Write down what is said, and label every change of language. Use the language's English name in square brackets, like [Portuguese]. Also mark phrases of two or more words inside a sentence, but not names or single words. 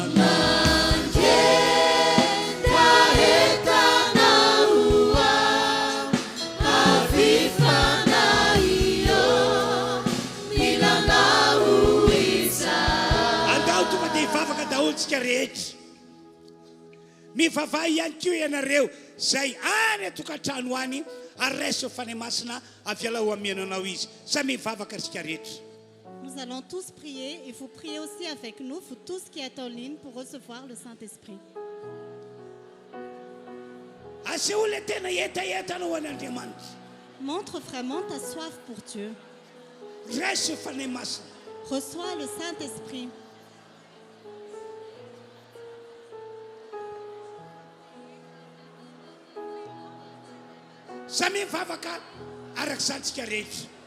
[Malagasy] mangetaetanao avy fanahy milanao iza andao tonga dia hivavaka daholo tsika rehetra mivavaha ihany keo ianareo zay any atokantrano any ary raiso fanahy masina avy ala ho amiananao izy samy mivavaka tsika rehetra [French] Nous allons tous prier et vous priez aussi avec nous, vous tous qui êtes en ligne pour recevoir le Saint-Esprit. [Malagasy] aseho le tena etaetanao ho an'andriamanitra [French] Montre vraiment ta soif pour Dieu. [Malagasy] raiso fanahy masina [French] Reçois le Saint-Esprit. [Malagasy] samy mivavaka arak'izantsika rehetra